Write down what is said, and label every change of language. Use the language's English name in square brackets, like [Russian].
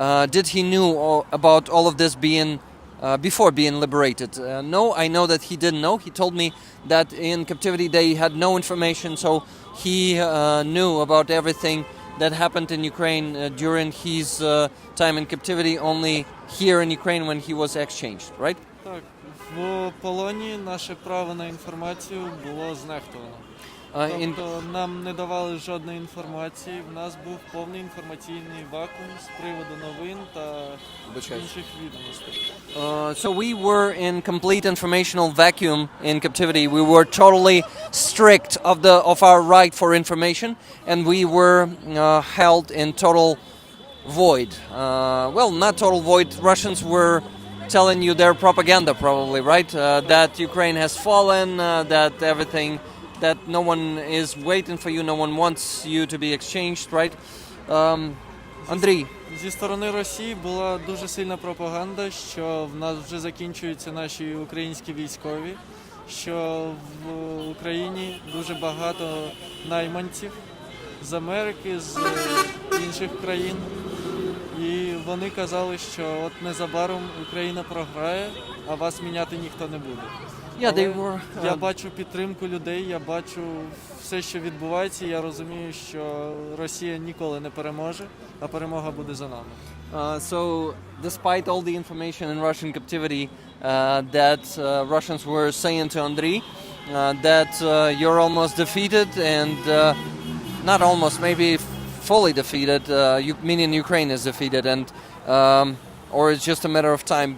[English] Did he knew about all of this being before being liberated? No, I know that he didn't know. He told me that in captivity they had no information, so he knew about everything that happened in Ukraine during his time in captivity only here in Ukraine when he was exchanged, right? [Ukrainian] Так, в полоні наше право на інформацію було знехтовано. Тобто нам не давали жодної інформації, в нас був повний інформаційний вакуум з приводу новин та інших відомостей. [English] So we were in complete informational vacuum in captivity. We were totally strict of our right for information, and we were held in total void. Well, not total void. Russians were telling you their propaganda, probably, right? That Ukraine has fallen, that everything, that no one is waiting for you, no one wants you to be exchanged, right? [Ukrainian] Андрій. Зі сторони Росії була дуже сильна пропаганда, що в нас вже закінчуються наші українські військові, що в Україні дуже багато найманців з Америки, з інших країн. І вони казали, що от незабаром Україна програє, а вас міняти ніхто не буде. Я бачу підтримку людей, я бачу все, що відбувається, і я розумію, що Росія ніколи не переможе, а перемога буде за нами. [English] So, despite all the information in Russian captivity that Russians were saying to Andriy, that you're almost defeated, and not almost, maybe fully defeated, meaning Ukraine is defeated, and or it's just a matter of time.